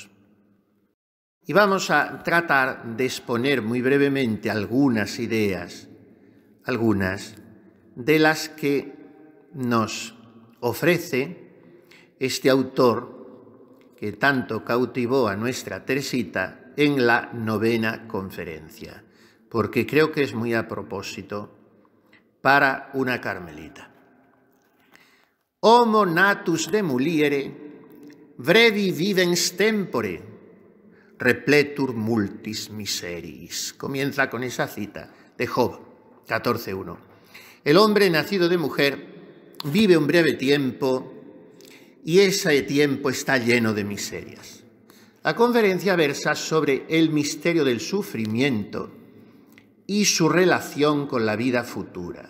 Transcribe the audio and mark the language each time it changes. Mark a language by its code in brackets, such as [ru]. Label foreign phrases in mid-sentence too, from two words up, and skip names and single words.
[es] Y vamos a tratar de exponer muy brevemente algunas ideas, algunas de las que nos ofrece este autor que tanto cautivó a nuestra Teresita en la 9ª conferencia, porque creo que es muy a propósito para una carmelita. [la] Homo natus de muliere, brevi vivens tempore, repletur multis miseris. [es] Comienza con esa cita de Job 14:1. El hombre nacido de mujer vive un breve tiempo y ese tiempo está lleno de miserias. La conferencia versa sobre el misterio del sufrimiento y su relación con la vida futura.